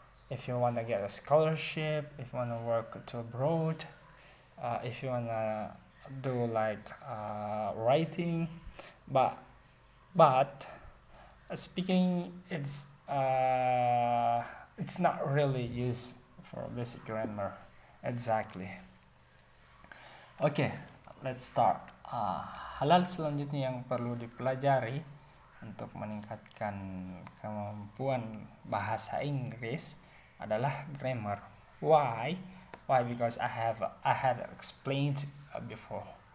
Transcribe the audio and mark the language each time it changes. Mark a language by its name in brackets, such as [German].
[English] If you want to get a scholarship, if you want to work to abroad, if you want to do like writing, but speaking, it's not really used for basic grammar exactly. Okay, let's start. [Indonesian] Hal-hal selanjutnya yang perlu dipelajari untuk meningkatkan kemampuan bahasa Inggris adalah grammar. [English] Why? Because I had explained before.